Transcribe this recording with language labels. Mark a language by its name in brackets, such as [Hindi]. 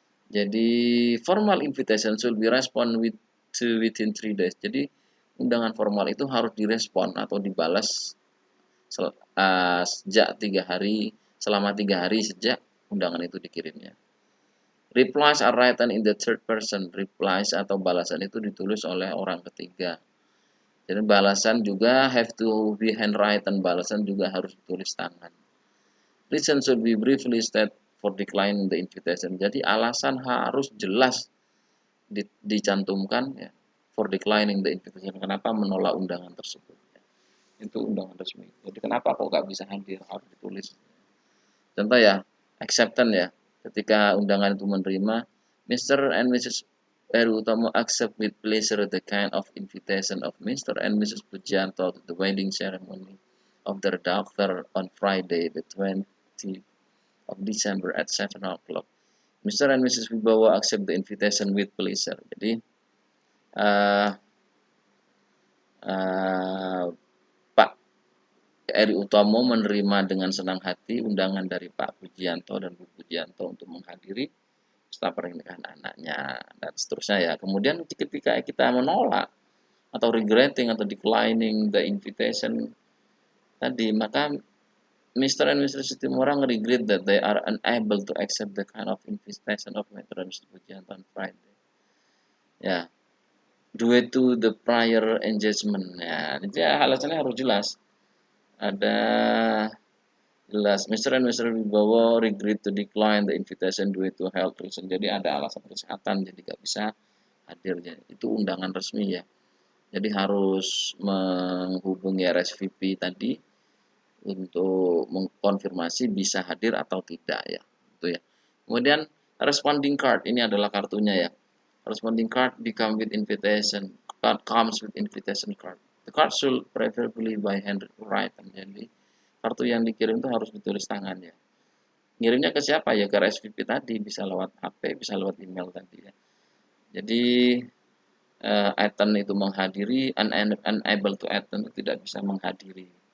[Indonesian] Jadi [English] formal invitation should be respond within 3 days. [Indonesian] Jadi undangan formal itu harus direspon atau dibalas sejak 3 hari, selama 3 hari sejak undangan itu dikirimnya. [English] Replies are written in the third person. [Indonesian] Replies atau balasan itu ditulis oleh orang ketiga. Jadi balasan juga [English] have to be handwritten. [Indonesian] Balasan juga harus ditulis tangan. [English] Reason should be briefly stated for declining the invitation. [Indonesian] Jadi alasan harus jelas dicantumkan ya, [English] for declining the invitation. [Indonesian] Kenapa menolak undangan tersebut? Itu undangan resmi. Jadi kenapa kok nggak bisa hadir, harus ditulis. Contoh ya, acceptance ya. Ketika undangan itu menerima, Mr. and Mrs. [English] Heru Utomo accept with pleasure the kind of invitation of Mr. and Mrs. Pujianto to the wedding ceremony of their daughter on Friday, the 20th of December at 7 o'clock. Mr. and Mrs. Wibowo accept the invitation with pleasure. [Indonesian] Jadi uh, uh, Pak Eri Utomo menerima dengan senang hati undangan dari Pak Pujianto dan Bu Pujianto untuk menghadiri pesta pernikahan anaknya dan seterusnya ya. Kemudian ketika kita menolak atau regretting atau [English] declining the invitation [Indonesian] tadi, maka Mr. and Mrs. [English] Sitimorang regret that they are unable to accept the kind of invitation of Mr. and Mrs. Pujianto on Friday. Ya, due to the prior engagement ya. [Indonesian] Jadi alasannya harus jelas. Ada jelas, Mr. and Mrs. [English] Wibowo regret to decline the invitation due to health reason. [Indonesian] Jadi ada alasan kesehatan, jadi nggak bisa hadir ya. Itu undangan resmi ya. Jadi harus menghubungi RSVP tadi untuk mengkonfirmasi bisa hadir atau tidak ya. Itu ya. Kemudian [English] responding card, [Indonesian] ini adalah kartunya ya. [English] Responding card become with invitation. Card comes with invitation card. The card should preferably by handwritten. [Indonesian] Jadi kartu yang dikirim itu harus ditulis tangan ya. Ngirimnya ke siapa ya? Ke RSVP tadi, bisa lewat HP, bisa lewat email tadi ya. Jadi attend itu menghadiri, [English] unable to attend [Indonesian] itu tidak bisa menghadiri.